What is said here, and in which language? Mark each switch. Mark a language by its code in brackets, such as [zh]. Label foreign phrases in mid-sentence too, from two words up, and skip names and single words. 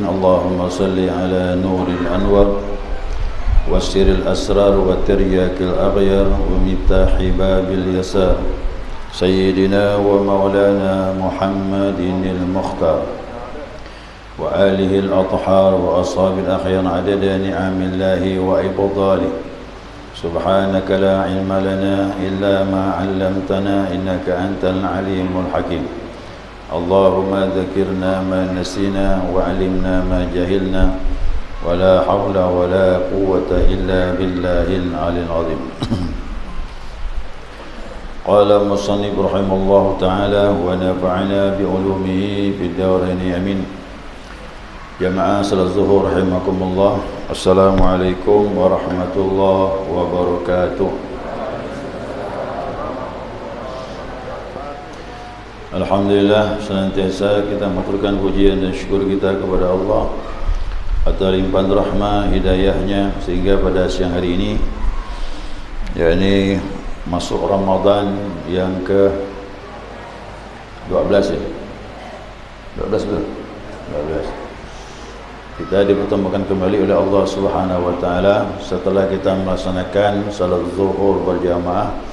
[ar] اللهم صل على نور الأنوار وسر الأسرار وترياق الأغيار ومفتاح باب اليسار سيدنا ومولانا محمد المختار وآله الأطهار وأصحاب الأخيار عدد نعم الله وإفضاله. سبحانك لا علم لنا إلا ما علمتنا إنك أنت العليم الحكيم. اللهم ذكرنا ما نسينا وعلمنا ما جهلنا ولا حول ولا قوة إلا بالله العلي العظيم. قال المصنف رحمه الله تعالى ونفعنا بعلومه في الدارين آمين. [id] Jamaah salat zuhur rahimakumullah. [ar] السلام عليكم ورحمة الله وبركاته. [id] Alhamdulillah, senantiasa kita mengaturkan pujian dan syukur kita kepada Allah atas limpahan rahmah hidayahnya sehingga pada siang hari ini, yakni masuk Ramadan yang ke 12 ya, 12 betul, 12 kita dipertemukan kembali oleh Allah [ar] سبحانه وتعالى [id] setelah kita melaksanakan salat zuhur berjamaah.